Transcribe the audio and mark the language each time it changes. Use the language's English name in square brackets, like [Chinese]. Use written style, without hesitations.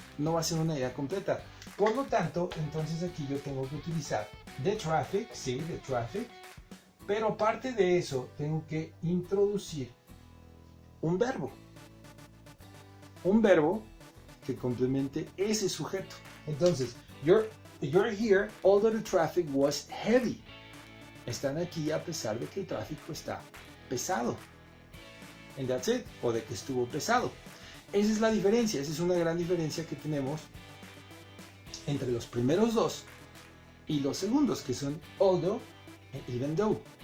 [Spanish] No va a ser una idea completa. Por lo tanto, entonces aquí yo tengo que utilizar [English] the traffic, [Spanish] sí, the traffic, pero aparte de eso tengo que introducir un verbo. Un verbo que complemente ese sujeto. Entonces, [English] you're here although the traffic was heavy. [Spanish] Están aquí a pesar de que el tráfico está pesado. [English] And that's it. [Spanish] O de que estuvo pesado. Esa es la diferencia. Esa es una gran diferencia que tenemos entre los primeros dos y los segundos, que son although e even though.